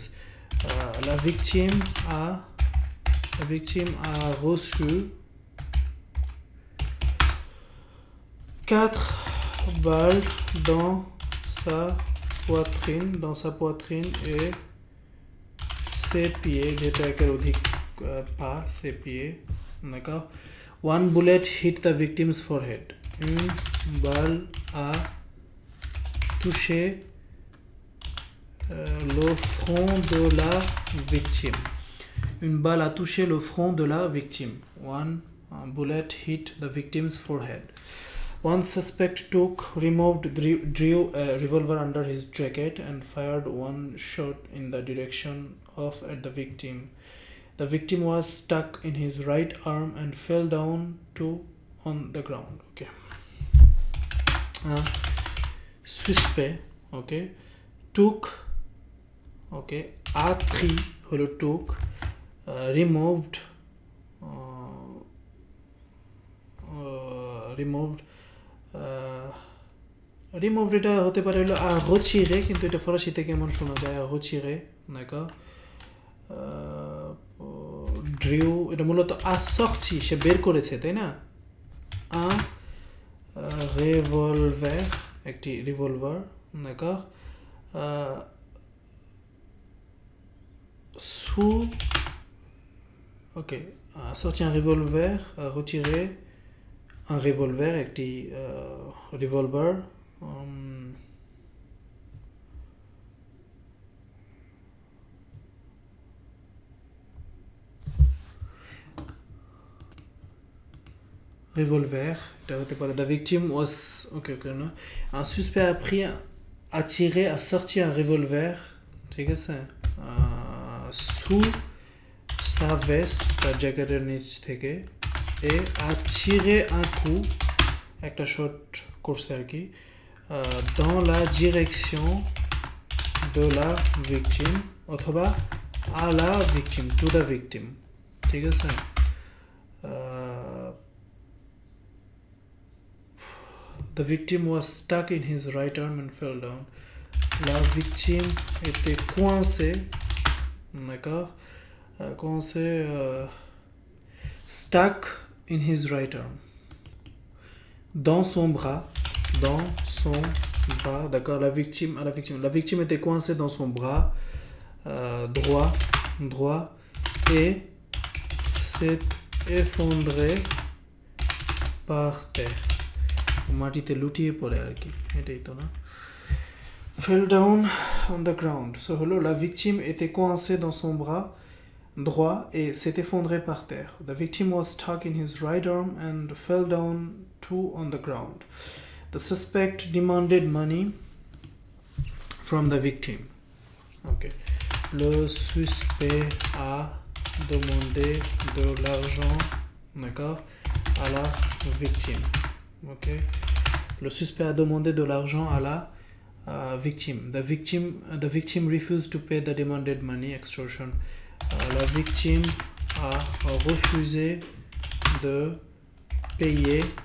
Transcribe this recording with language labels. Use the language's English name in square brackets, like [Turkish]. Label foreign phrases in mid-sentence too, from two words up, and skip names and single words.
[French] La victime a reçu 4 balles dans sa poitrine et ses pieds, [Bangla] যেটা একের অধিক পা, [French] ses pieds, d'accord. [English] 1 bullet hit the victim's forehead. [French] Une balle a touché le front de la victime. Une balle a touché le front de la victime. [English] 1 bullet hit the victim's forehead. One suspect drew a revolver under his jacket and fired 1 shot in the direction of at the victim. The victim was stuck in his right arm and fell down on the ground. Okay. Suspect, okay, took, okay, [French] a pris, [English] holo took, removed [Bangla] এটা হতে পারে হলো [French] à retirer, [Bangla] কিন্তু এটা ফরাসিতে কেমন শোনা যায়, [French] à retirer, d'accord. drew [Bangla] এটা মূলত [French] assorti [Bangla] সে বের করেছে তাই না [French] un revolver একটি revolver d'accord sous ok sorti un revolver retirer un revolver একটি revolver [English] revolver the victim was ok no [French] un suspect a tiré a sorti un revolver [Bangla] ঠিক আছে [French] sous sa veste [Bangla] তার জ্যাকেটের নিচ থেকে [French] et a tiré un coup [Bangla] একটা শট করছে আর কি [French] dans la direction de la victime অথবা à la victime [English] to the victim [Bangla] ঠিক আছে [English] the victim was stuck in his right arm and fell down [French] la victime était coincée d'accord coincé [English] stuck in his right arm [French] dans son bras d'accord la victime était coincée dans son bras droit et s'est effondrée par terre [Bangla] মাটিতে লুটিয়ে পড়ে আর কি এটাই তো না [English] fell down on the ground so [French] হলো la victime était coincée dans son bras droit et s'est effondrée par terre [English] the victim was stuck in his right arm and fell down too on the ground the suspect demanded money from the victim okay [French] le suspect a demandé de l'argent d'accord à la victime okay le suspect a demandé de l'argent à la victime [English] the victim refused to pay the demanded money extortion [French] la victime a refusé de payer